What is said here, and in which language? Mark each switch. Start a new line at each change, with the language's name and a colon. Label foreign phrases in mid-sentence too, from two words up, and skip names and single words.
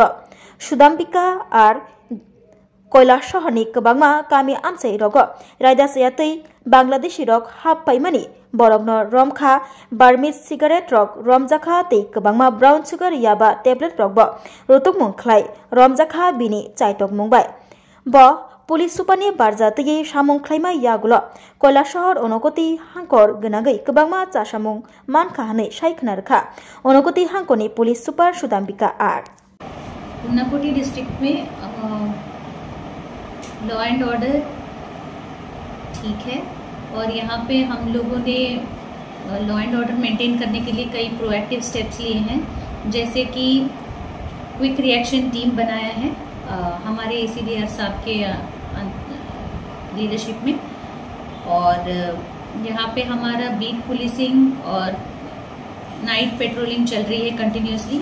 Kok Borok: सुदाम्बिका आर কৈলাস शहरनि गोबांमा गामि आमसाय रग रायदासया तै बांग्लादेशी रग हाब पाइमानि बरगनो रमखा
English: Burmese cigarette
Kok Borok: रग रमजाखा तै गोबांमा
English: brown sugar
Kok Borok: याबा टेब्लेट रगबो रुतुकमुं खलाय रमजाखा बिनि चाइटक मुंबाय ब पुलिस सुपारनि बारजा तयै सामुं खलाइमाय यागुल কৈলাস शहर अनुगति हांकर गनागै गोबांमा चासामुं मानखाहानै सायखनारखा अनुगति हांकरनि
English: police super
Kok Borok: सुदाम्बिका आर
Hindi: ऊनाकोटी डिस्ट्रिक्ट में
English: law and order
Hindi: ठीक है और यहाँ पे हम लोगों ने
English: law and order maintain
Hindi: करने के लिए कई
English: proactive steps
Hindi: लिए हैं, जैसे कि
English: quick reaction team
Hindi: बनाया है हमारे ACDR साहब के लीडरशिप में, और यहाँ पे हमारा
English: beat policing
Hindi: और
English: night patrolling
Hindi: चल रही है कंटिन्यूसली।